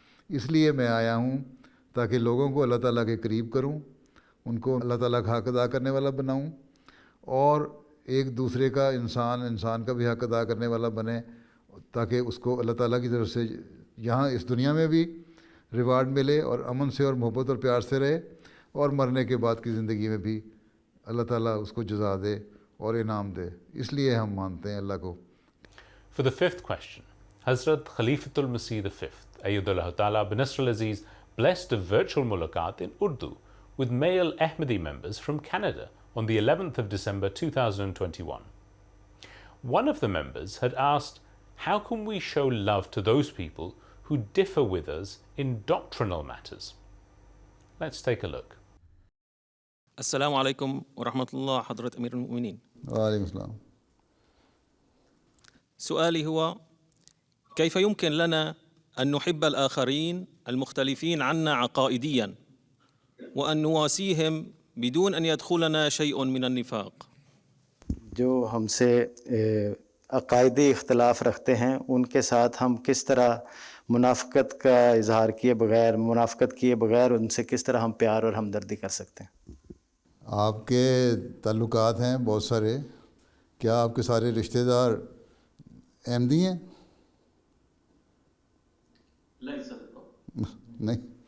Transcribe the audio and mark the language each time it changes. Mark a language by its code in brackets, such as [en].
[ur] اس لیے میں آیا ہوں تاکہ لوگوں کو اللہ تعالیٰ کے قریب کروں, ان کو اللہ تعالیٰ کا حق ادا کرنے والا بناؤں, اور ایک دوسرے کا انسان کا بھی حق ادا کرنے والا بنے, تاکہ اس کو اللہ تعالیٰ کی طرف سے یہاں اس دنیا میں بھی ریوارڈ ملے اور امن سے اور محبت اور پیار سے رہے, اور مرنے کے بعد کی زندگی میں بھی اللہ تعالیٰ اس کو جزا دے اور انعام دے. اس لیے ہم مانتے ہیں اللہ کو. [en] For the fifth question, Hazrat Khalifatul Masih V, Ayyadullah Ta'ala Binasr al-Aziz, blessed a virtual mulaqat in Urdu with male Ahmadi members from Canada on the 11th of December 2021. One of the members had asked, how can we show love to those people who differ with us in doctrinal matters? Let's take a look. [ar] السلام عليكم ورحمة الله حضرة أمير المؤمنين. [ur] وعلیکم السلام. [ar] سؤالي هو: كيف يمكن لنا أن نحب الآخرين المختلفين عنا عقائديا وأن نواسيهم بدون أن يدخلنا شيء من النفاق؟ [ur] جو ہم سے عقائدی اختلاف رکھتے ہیں ان کے ساتھ ہم کس طرح منافقت کا اظہار منافقت کیے بغیر ان سے کس طرح ہم پیار اور ہمدردی کر سکتے ہیں؟ آپ کے تعلقات ہیں بہت سارے, کیا آپ کے سارے رشتہ دار احمدی ہیں؟ نہیں.